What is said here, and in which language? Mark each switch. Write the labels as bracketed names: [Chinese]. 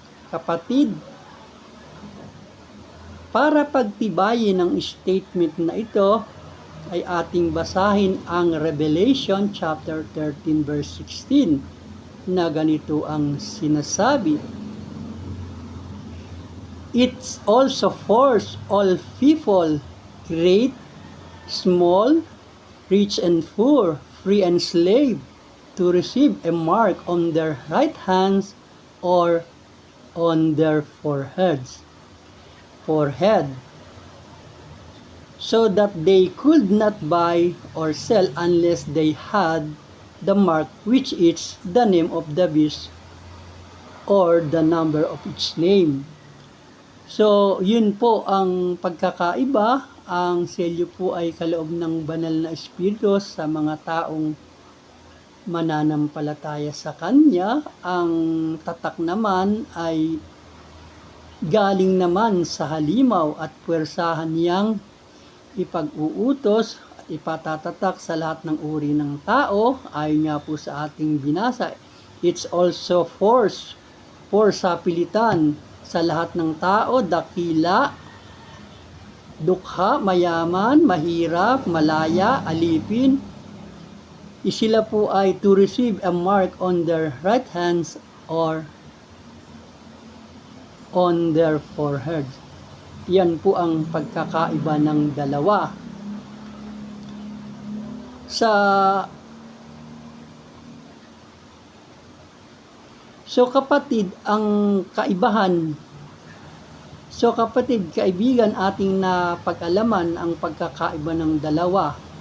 [Filipino] Kapatid, para pagtibayin ang statement na ito, ay ating basahin ang Revelation chapter 13 verse 16 na ganito ang sinasabi. [English] It's also force all people, great, small, rich and poor, free and slave, to receive a mark on their right hands or on their foreheads. So that they could not buy or sell unless they had the mark, which is the name of the beast or the number of its name. [Filipino] So, yun po ang pagkakaiba. Ang selyo po ay kaloob ng banal na espiritu sa mga taong mananampalataya sa Kanya. Ang tatak naman ay galing naman sa halimaw at puwersahan niyang ipag-uutos at ipatatatak sa lahat ng uri ng tao. Ayon nga po sa ating binasa, [English] it's also force [Filipino] sa pilitan sa lahat ng tao, dakila, dukha, mayaman, mahirap, malaya, alipin. Sila po ay [English] to receive a mark on their right hands or on their foreheads. [Filipino] Yan po ang pagkakaiba ng dalawa. So kapatid, ang kaibahan. So kapatid, kaibigan, ating napag-alaman ang pagkakaiba ng dalawa.